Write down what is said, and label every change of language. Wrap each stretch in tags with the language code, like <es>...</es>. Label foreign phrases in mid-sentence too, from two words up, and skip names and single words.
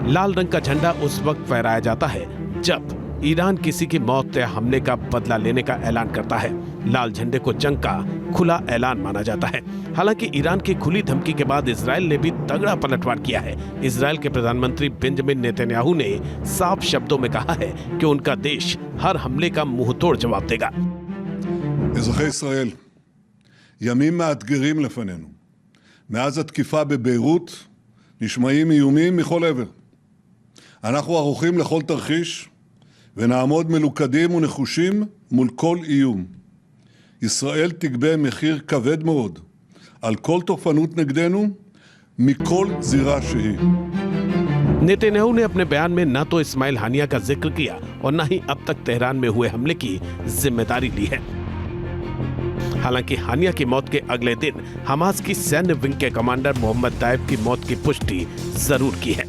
<hi>लाल रंग का झंडा उस वक्त फहराया जाता है जब ईरान किसी की मौत या हमले का बदला लेने का ऐलान करता है। लाल झंडे को जंग का खुला ऐलान माना जाता है। हालांकि ईरान की खुली धमकी के बाद इजराइल ने भी तगड़ा पलटवार किया है। इजराइल के प्रधानमंत्री बेंजामिन नेतन्याहू ने साफ शब्दों में कहा है कि उनका देश हर हमले का मुंहतोड़ जवाब देगा।</hi> <he>אזרחי ישראל, ימים מאתגרים לפנינו. מאז התקיפה בביירות נשמעים איומים מכל עבר. אנחנו ערוכים לכל תרחיש ונעמוד מלוכדים ונחושים מול כל איום. ישראל תגבה מחיר כבד מאוד על כל תוקפנות נגדנו מכל זירה שהיא.</he> <hi>नेतन्याहू ने अपने बयान में न तो इस्माइल हानिया का जिक्र किया और न ही अब तक तेहरान में हुए हमले की जिम्मेदारी ली है। हालांकि हानिया की मौत के अगले दिन हमास की सैन्य विंग के कमांडर मोहम्मद दाइफ की मौत की पुष्टि जरूर की है।</hi>